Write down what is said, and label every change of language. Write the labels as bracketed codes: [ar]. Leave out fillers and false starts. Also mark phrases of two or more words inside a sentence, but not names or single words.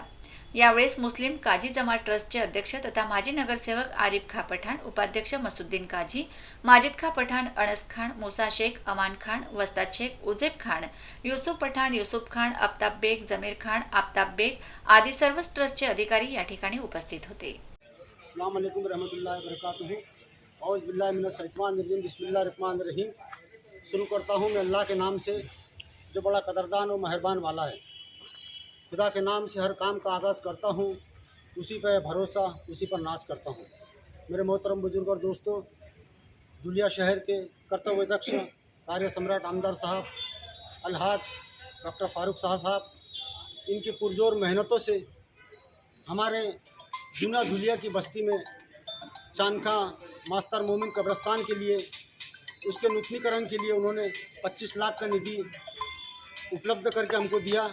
[mr] यावेळेस मुस्लिम काझी जमात ट्रस्टचे अध्यक्ष तथा माजी नगरसेवक आरिफ खा पठाण, उपाध्यक्ष मसुद्दीन काझी, माजिद खा पठाण, अनस खान, मुसा शेख, अमान खान, वस्ताद शेख, उजेब खान, युसुफ पठाण, युसुफ खान, आफ्ताब बेग, जमीर खान, आफ्ताब बेग आदी सर्व ट्रस्टचे अधिकारी या ठिकाणी उपस्थित होते. [ar] السلام عليكم ورحمة الله وبركاته. أعوذ بالله من الشيطان الرجيم. بسم الله الرحمن الرحيم. [hi] शुरू करता हूँ मैं अल्लाह के नाम से जो बड़ा कदरदान और मेहरबान वाला है. खुदा के नाम से हर काम का आगाज़ करता हूँ, उसी पर भरोसा, उसी पर नाज करता हूँ. मेरे मोहतरम बुजुर्ग और दोस्तों, दुलिया शहर के [mr] कर्तव्य दक्ष कार्य सम्राट आमदार [hi] साहब अलहाज डॉक्टर फारुख शाह साहब, इनकी पुरजोर मेहनतों से हमारे जुना धुलिया की बस्ती में चांदखा मास्तर मोमिन कब्रस्तान के लिए उसके नूतनीकरण के लिए उन्होंने 25 लाख का निधि उपलब्ध करके हमको दिया.